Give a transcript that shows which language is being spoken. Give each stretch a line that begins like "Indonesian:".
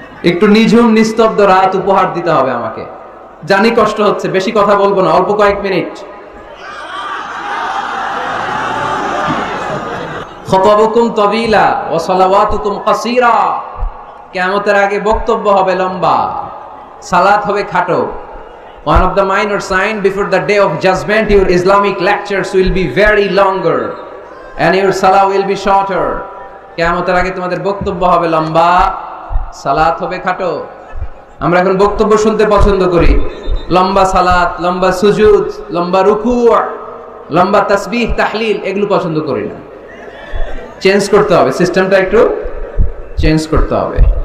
Bangla: একটু নিঝুম নিস্তব্ধ রাত উপহার দিতে হবে আমাকে। জানি কষ্ট হচ্ছে, বেশি কথা বলবো না, অল্প কয়েক মিনিট।
Arabic: খুতবুকুম তাবিলা ওয়া সালাওয়াতুকুম কাসীরা।
Bangla: কিয়ামতের আগে বক্তব্য হবে লম্বা, সালাত হবে খাটো।
English: One of the minor sign before the day of judgment, your Islamic lectures will be very longer and your salah will be shorter.
Bangla: কিয়ামতের আগে তোমাদের বক্তব্য হবে লম্বা, সালাত হবে খাটো। আমরা এখন বক্তব্য শুনতে পছন্দ করি, লম্বা সালাত, লম্বা সুজুদ, লম্বা রুকু, লম্বা তাসবিহ তাহলিল, এগুলো পছন্দ করি না। চেঞ্জ করতে হবে, সিস্টেমটা একটু চেঞ্জ করতে হবে।